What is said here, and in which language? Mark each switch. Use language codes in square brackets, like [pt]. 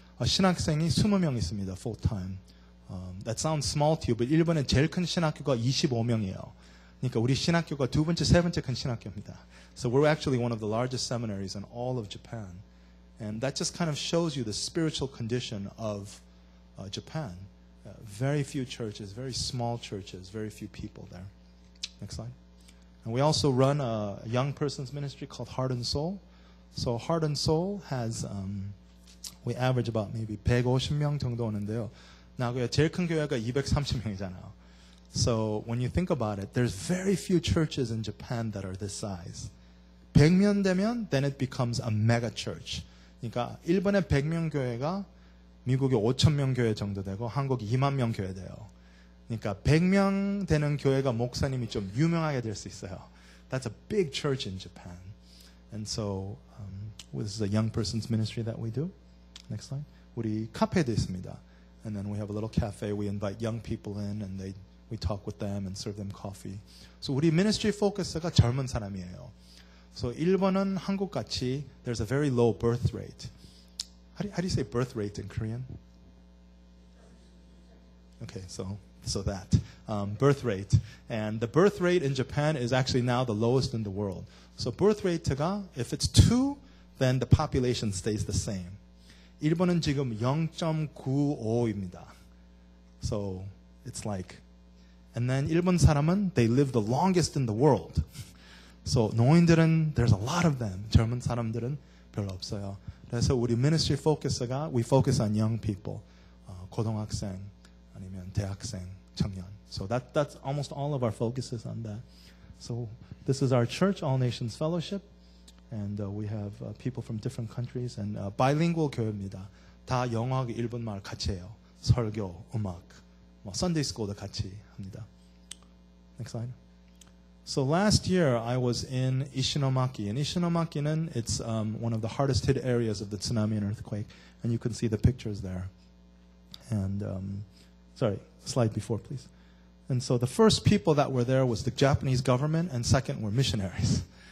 [ko] 신학생이 20명 있습니다, [en] full time. That sounds small to you, but [ko] 일본의 제일 큰 신학교가 25명이에요. 그러니까 우리 신학교가 두 번째, 세 번째 큰 신학교입니다. [en] So we're actually one of the largest seminaries in all of Japan, and that just kind of shows you the spiritual condition of Japan. Very few churches, very small churches, very few people there. Next slide. And we also run a young person's ministry called Heart and Soul. So Heart and Soul has, we average about maybe [ko] 150명 정도 오는데요. 나고야 제일 큰 교회가 230명이잖아요. [en] So when you think about it, there's very few churches in Japan that are this size. [ko] 100명 되면 [en] then it becomes a mega church. [ko] 그러니까 일본의 100명 교회가 미국의 5,000명 교회 정도 되고 한국이 2만 명 교회 돼요. 그러니까 100명 되는 교회가 목사님이 좀 유명하게 될 수 있어요. [en] That's a big church in Japan. And so this is a young person's ministry that we do. Next slide. [ko] 우리 카페도 있습니다. [en] And then we have a little cafe. We invite young people in and we talk with them and serve them coffee. [ko] So 우리 ministry focus가 젊은 사람이에요. [en] So [ko] 일본은 한국같이 [en] there's a very low birth rate. How do you say birth rate in Korean? Okay, so that. Birth rate. And the birth rate in Japan is actually now the lowest in the world. So birth rate가, if it's 2, then the population stays the same. [ko] 일본은 지금 0.95입니다. [en] So it's like, and then [ko] 일본 사람은 [en] they live the longest in the world. So [ko] 노인들은 [en] there's a lot of them. [ko] 젊은 사람들은 별로 없어요. 그래서 우리 ministry focus가 [en] we focus on young people, [ko] 고등학생 아니면 대학생, 청년. [en] So that's almost all of our focus is on that. So this is our church, All Nations Fellowship, and we have people from different countries and bilingual [ko] 교회입니다. 다 영어하고 일본말 같이 해요. 설교, 음악, Sunday school도 같이 합니다. [en] Next slide. So last year I was in Ishinomaki. And Ishinomaki는 it's one of the hardest hit areas of the tsunami and earthquake. And you can see the pictures there. And, sorry, slide before, please. And so the first people that were there was the Japanese government, and second were missionaries.